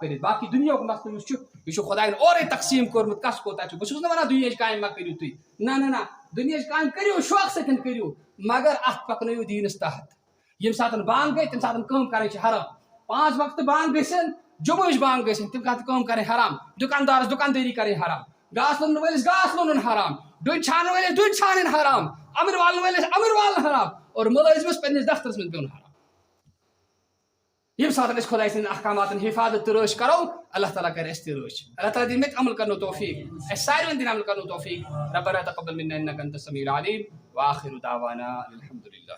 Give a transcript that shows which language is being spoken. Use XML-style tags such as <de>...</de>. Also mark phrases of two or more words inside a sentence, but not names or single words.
<ks>کٔرِتھ باقٕے دُنیاہُک مسلہٕ یُس چھُ یہِ چھُ خۄداین اورَے تقسیٖم کوٚرمُت کس کوتاہ چھُ بہٕ چھُس نہٕ ونان دُنیاہٕچ کامہِ مہ کٔرِو تُہۍ نہ دُنیاہٕچ کامہِ کٔرِو شوقہٕ سۭتۍ کٔرِو مگر اتھ پکنٲیِو دیٖنس تحت ییٚمہِ ساتہٕ بانٛگ گٔے تمہِ ساتہٕ کٲم کرٕنۍ چھِ حرام 5 وقتہٕ بانٛگ گٔژھِنۍ جمعٕچ بانٛگ گٔژھِنۍ تمہِ ساتہٕ کٲم کرٕنۍ حرام دُکاندارس دُکاندٲری کرٕنۍ حرام گاسہٕ لونن وٲلِس گاسہٕ لونُن حرام ڈوٗنۍ چھانن وٲلِس ڈوٗنۍ چھانٕنۍ حرام امر والن وٲلِس امر والُن حرام اور مُلٲزمس پننِس دفترس منٛز بِہُن حرام ییٚمہِ ساتہٕ أسۍ خۄداے سٕنٛدٮ۪ن احکاماتن حِفاظت تہٕ رٲچھ کرو اللہ تعالیٰ کرِ اَسہِ تہِ رٲچھ اللہ تعالیٰ دِنۍ مےٚ تہِ عمل کرنُک توفیٖق اَسہِ ساروٮ۪ن دِنۍ عمل کرنُک توفیٖق</ks> <ar>ربنا تقبل منا انك انت السميع العليم واخر دعوانا الحمد</ar>